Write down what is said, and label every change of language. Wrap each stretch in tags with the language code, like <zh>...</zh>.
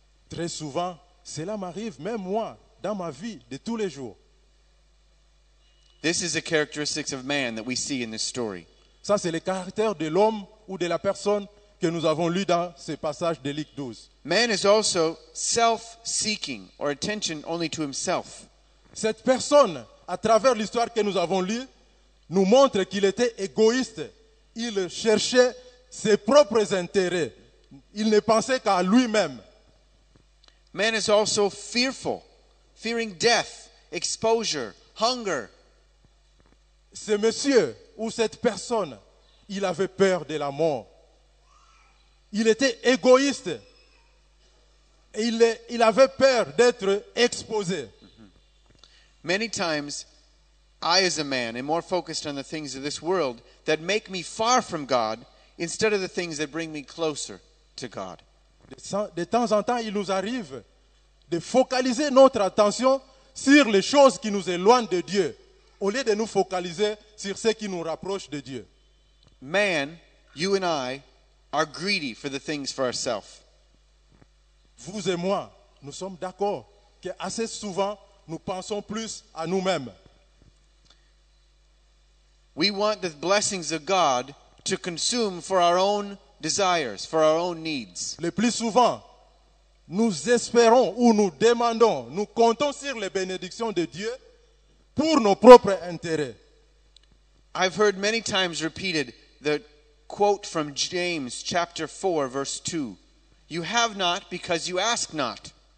<fr>Très souvent, cela m'arrive, même moi, dans ma vie de tous les jours.</fr> <en>This is the characteristics of man that we see in this story.</en> <fr>Ça, c'est le caractère de l'homme ou de la personne que nous avons lu dans ce passage de Luc 12.</fr> <en>Man is also self-seeking or attention only to himself.</en> <fr>Cette personne, à travers l'histoire que nous avons lue, nous montre qu'il était égoïste. Il cherchait ses propres intérêts. Il ne pensait qu'à lui-même.</fr> <en>Man is also fearful, fearing death, exposure, hunger.</en> <fr>Ce monsieur ou cette personne, il avait peur de la mort. Il était égoïste. Et il avait peur d'être exposé.</fr> <en>Many times, I as a man am more focused on the things of this world that make me far from God instead of the things that bring me closer to God.</en> <fr>De temps en temps, il nous arrive de focaliser notre attention sur les choses qui nous éloignent de Dieu, au lieu de nous focaliser sur ce qui nous rapproche de Dieu.</fr> <en>Man, you and I, are greedy for the things for ourselves.</en> <fr>Vous et moi, nous sommes d'accord qu'assez souvent, nous pensons plus à nous-mêmes.</fr> <en>We want the blessings of God to consume for our own desires, for our own needs.</en> <fr>Le plus souvent, nous espérons ou nous demandons, nous comptons sur les bénédictions de Dieu pour nos propres intérêts.</fr> <en>I've heard many times repeated the quote from James chapter 4 verse 2. You have not because you ask not.</en>